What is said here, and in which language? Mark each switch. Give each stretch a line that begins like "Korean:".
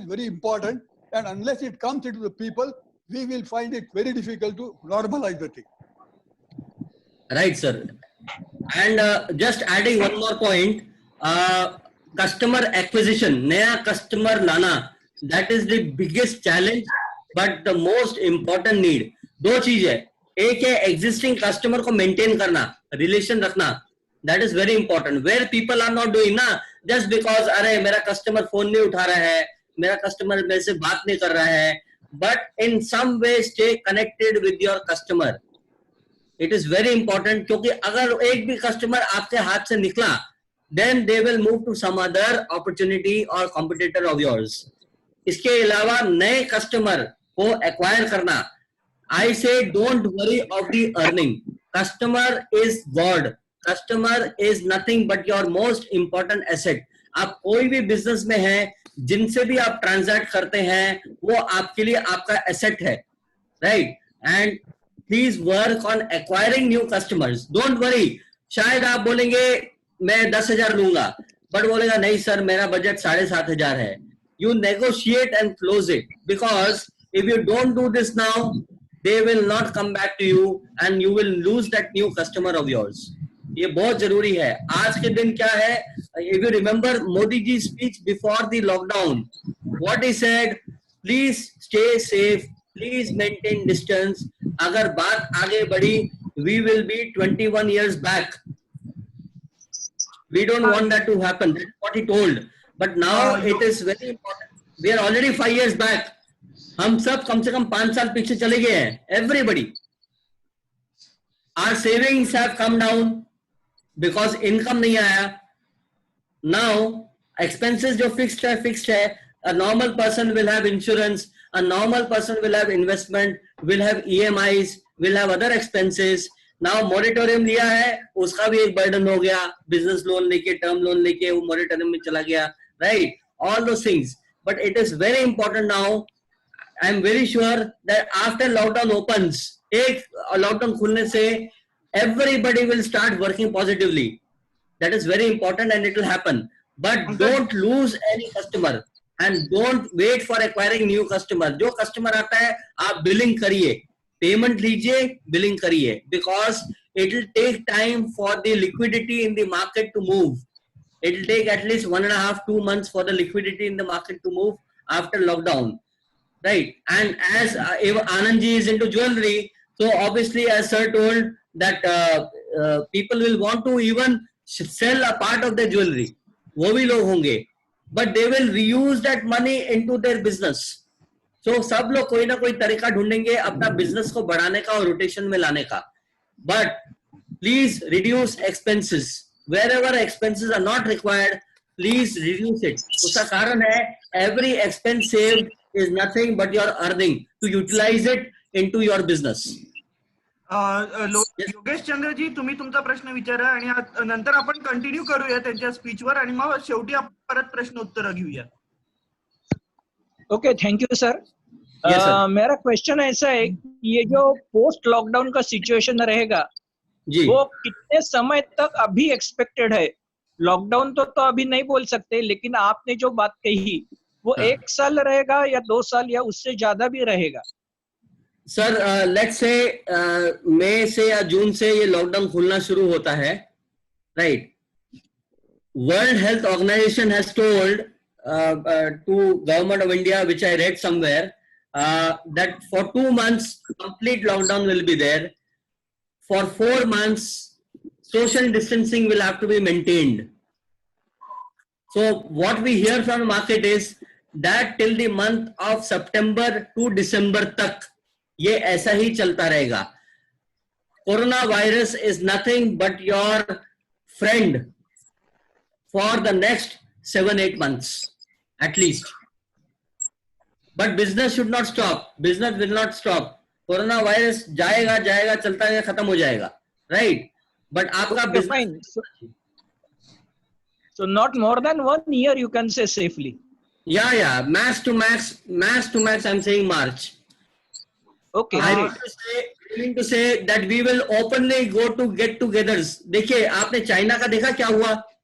English: thought is very important, and unless it comes into the people, we will find it very difficult to normalize the thing. Right, sir. And just adding one more point, customer acquisition,
Hindi: नया customer लाना,
English: that is the biggest challenge, but the most important need.
Hindi: दो चीज है, एक है existing customer को maintain करना, relation रखना,
English: that is very important. Where people are not doing ना, just because
Hindi: अरे मेरा customer phone नहीं उठा रहा है, मेरा customer मेरे से बात नहीं कर रहा है,
English: but in some way stay connected with your customer. It is very important,
Hindi: क्योंकि अगर एक भी कस्टमर आपके हाथ से निकला,
English: then they will move to some other opportunity or competitor of yours.
Hindi: इसके अलावा नए कस्टमर को एक्वायर करना,
English: I say don't worry of the earning. Customer is God. Customer is nothing but your most important asset.
Hindi: आप कोई भी business में हैं, जिनसे भी आप ट्रांजैक्ट करते हैं, वो आपके लिए आपका एसेट है, right?
English: And please work on acquiring new customers. Don't worry,
Hindi: शायद आप बोलेंगे मैं 10,000 लूंगा, बट बोलेगा नहीं सर मेरा बजट 7,500 है.
English: You negotiate and close it, because if you don't do this now, they will not come back to you and you will lose that new customer of yours.
Hindi: ये बहुत जरूरी है. आज के दिन क्या है,
English: if you remember Modi ji speech before the lockdown, what he said, please stay safe, please maintain distance.
Hindi: अगर बात आगे बढ़ी,
English: we will be 21 years back. We don't want that to happen. That's what he told. But now it is very important. We are already 5 years back.
Hindi: हम सब कम से कम 5 साल पीछे चले गए हैं.
English: Everybody. Our savings have come down because income
Hindi: नहीं आया.
English: Now expenses जो fixed है. A normal person will have insurance. A normal person will have investment. Will have EMIs. Will have other expenses.
Hindi: Now moratorium लिया है, उसका भी एक burden हो गया. Business loan लेके, term loan लेके वो moratorium में चला गया.
English: Right? All those things. But it is very important now. I am very sure that after lockdown opens,
Hindi: एक lockdown खुलने से
English: everybody will start working positively. That is very important and it will happen. But don't lose any customer and don't wait for acquiring new customer.
Hindi: जो customer आता है, आप billing करिए,
English: payment लीजिए, billing करिए, because it will take time for the liquidity in the market to move. It will take at least 1.5-2 months for the liquidity in the market to move after lockdown. Right, and as Anand ji is into jewelry, so obviously as sir told that people will want to even sell a part of their jewelry,
Hindi: वो भी लोग होंगे,
English: but they will reuse that money into their business.
Hindi: So सब लोग कोई ना कोई तरीका ढूंढेंगे अपना बिजनेस को बढ़ाने का और रोटेशन में लाने का.
English: But please reduce expenses. Wherever expenses are not required, please reduce it.
Hindi: उसका कारण है
English: every expense saved is nothing but your earning to utilize it into your business.
Marathi: Yogesh Chandra ji, तुम्ही तुमचा प्रश्न विचारा आणि नंतर आपण कंटिन्यू करूया त्यांच्या स्पीचवर आणि मग शेवटी आपण परत प्रश्न उत्तर घेऊया.
English: Okay, thank you sir.
Hindi: मेरा क्वेश्चन ऐसा है कि ये जो पोस्ट लॉकडाउन का सिचुएशन रहेगा जी, वो कितने समय तक अभी एक्सपेक्टेड है? लॉकडाउन तो अभी नहीं बोल सकते, लेकिन आपने जो बात कही वो 1 साल रहेगा या 2 साल या उससे ज्यादा भी रहेगा? सर
English: let's say
Hindi: मई से या जून से ये लॉकडाउन खुलना शुरू होता है, right?
English: World Health Organization has told to Government of India, which I read somewhere, that for 2 months complete lockdown will be there. For 4 months, social distancing will have to be maintained. So what we hear from the market is that till the month of September to December
Hindi: तक ये ऐसा ही चलता रहेगा.
English: Coronavirus is nothing but your friend for the next 7-8 months at least. But business should not stop. Business will not stop.
Hindi: Coronavirus जाएगा जाएगा चलता है, खत्म हो जाएगा, right? But आपका
English: Okay, business, fine. So not more than 1 year, you can say safely. yeah, max to max, I'm saying March. Okay, I great. mean to say that we will openly go to get-togethers.
Hindi: देखिए, आपने China का देखा क्या हुआ?